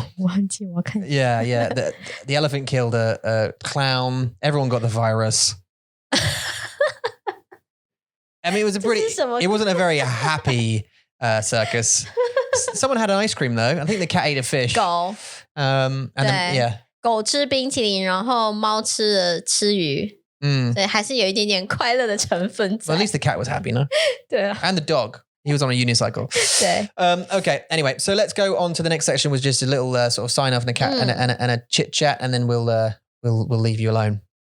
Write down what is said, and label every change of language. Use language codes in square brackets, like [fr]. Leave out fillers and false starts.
[zh] 忘记我看。 [en] Yeah. The elephant killed a clown. Everyone got the virus. I mean, it wasn't a very happy circus. Someone had an ice cream though. I think the cat ate a fish. [zh] 狗。 [en] And then, yeah. [zh] 狗吃冰淇淋，然后猫吃鱼。对，还是有一点点快乐的成分在。 [en] Well, at least the cat was happy, no? [zh] 对啊。 [en] And the dog. He was on a unicycle. [zh] 对。 [en] Okay. Anyway, so let's go on to the next section, was just a little sort of sign off and a cat and a chit chat, and then we'll leave you alone.